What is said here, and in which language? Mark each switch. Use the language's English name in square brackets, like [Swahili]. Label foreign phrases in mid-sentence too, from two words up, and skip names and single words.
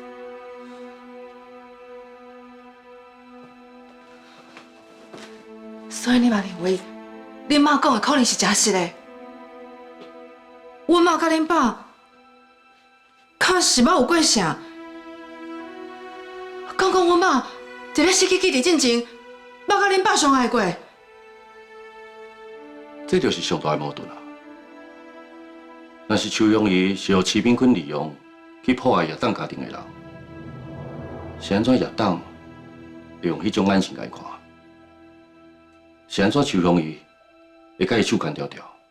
[Min Nan Chinese] 所以你嘛认为，恁妈讲的可能是真实的？阮妈甲恁爸，确实捌有过啥？讲阮妈伫咧失去记忆之前，捌甲恁爸相爱过。这就是上大的矛盾啊！若是邱永仪是由齐炳坤利用去破坏亚当家庭的人，是安怎亚当会用迄种眼神来看？是安怎邱永仪会甲伊手干条条？